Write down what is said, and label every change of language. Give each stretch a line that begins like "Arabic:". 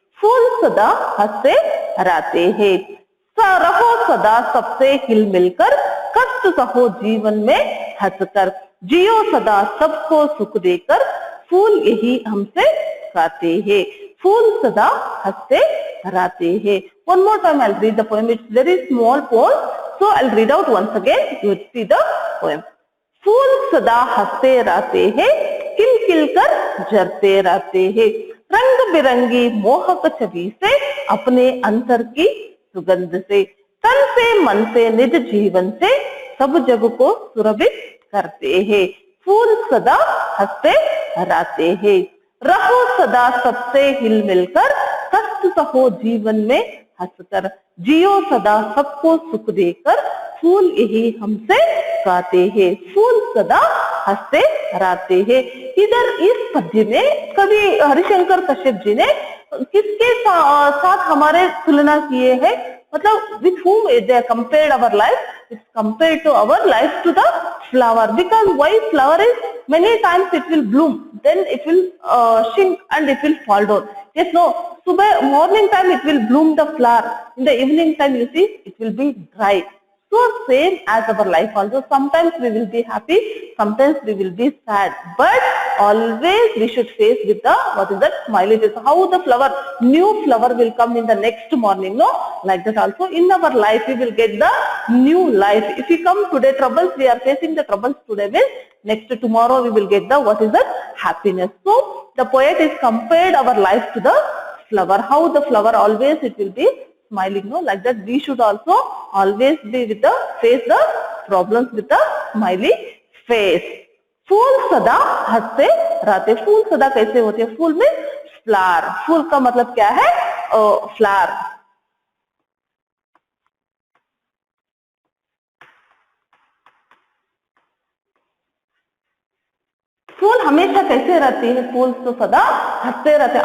Hindi: फूल सदा हंसते हराते हैं। रहो सदा सबसे हिल मिलकर, कष्ट सहो जीवन में हंसकर, जियो सदा सबको सुख देकर, फूल यही हमसे गाते हैं। फूल सदा हंसते हराते हैं।
English: One more time I'll read the poem. It's very small poem, so I'll read out once again. You see the poem. फूल सदा हंसते रहते हैं, खिल खिल कर जरते रहते हैं। रंग बिरंगी मोहक छवि से, अपने अंतर की सुगंध से, तन से मन से निज जीवन से, सब जग को सुरभित करते हैं। फूल सदा हंसते हराते हैं। रहो सदा सबसे हिल मिलकर, कष्ट सहो जीवन में हंसकर, जियो सदा सबको सुख देकर, फूल यही हमसे गाते हैं। फूल सदा हंसते हराते हैं। इधर इस पद्य में कवि हरिशंकर कश्यप जी ने किसके साथ हमारे तुलना किए हैं, मतलब with whom they compared our life? It's compared to our life to the flower, because why flower is many times it will bloom, then it will shrink and it will fall down. Yes, no. Subah morning time it will bloom the flower. In the evening time you see it will be dry. So same as our life also. Sometimes we will be happy, sometimes we will be sad, but always we should face with the what is that smiley face. How the flower, new flower will come in the next morning, no? Like that also in our life we will get the new life. If we come today troubles, we are facing the troubles today, means next tomorrow we will get the what is that happiness. So the poet is compared our life to the flower. How the flower always it will be smiling, no? Like that we should also always be with the face the problems with the smiley face.
Hindi: फूल सदा हंसते रहते। फूल सदा कैसे होते हैं? फूल में flower, फूल का मतलब क्या है? फ्लावर। फूल हमेशा कैसे रहती है? फूल तो सदा हंसते रहते हैं।